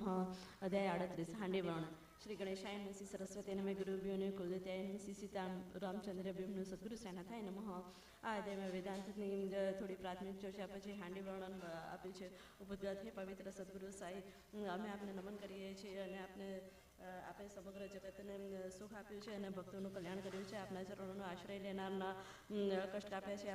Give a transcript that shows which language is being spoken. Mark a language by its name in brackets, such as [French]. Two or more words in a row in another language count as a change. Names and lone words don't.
[Sanskrit] अध्याय 38 हांडी वर्ण। श्री गणेशाय नमः, श्री सरस्वती नमः, गुरुभ्यो नमः, कुलदेवताय नमः, श्री सीता रामचंद्रभ्यो नमः, सद्गुरु साईनाथाय नमः। [Gujarati] આ અધ્યાયમાં વેદાંતની થોડી પ્રાથમિક ચર્ચા પછી હાંડી વર્ણન આપ્યું છે. ઉપદ્ગત હે પવિત્ર સદગુરુ સાઈ, અમે આપને નમન કરીએ છીએ અને આપે સમગ્ર જગતને સુખ આપ્યું છે અને ભક્તોનું કલ્યાણ કર્યું છે. આપના ચરણોનો આશ્રય લેનારના કષ્ટ આપ્યા છે.